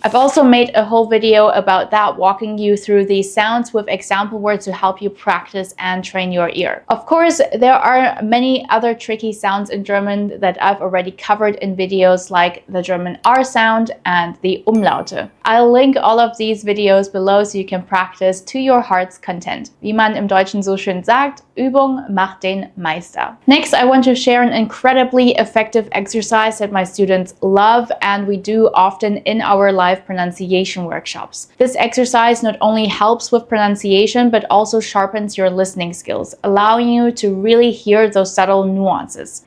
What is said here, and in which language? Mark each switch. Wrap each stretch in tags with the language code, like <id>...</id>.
<en>I've also made a whole video about that, walking you through these sounds with example words to help you practice and train your ear. Of course, there are many other tricky sounds in German that I've already covered in videos like the German R sound and the Umlaute. I'll link all of these videos below so you can practice to your heart's content.</en> <de>Wie man im Deutschen so schön sagt, Übung macht den Meister.</de> <en>Next, I want to share an incredibly effective exercise that my students love and we do often in our live pronunciation workshops. This exercise not only helps with pronunciation, but also sharpens your listening skills, allowing you to really hear those subtle nuances.</en>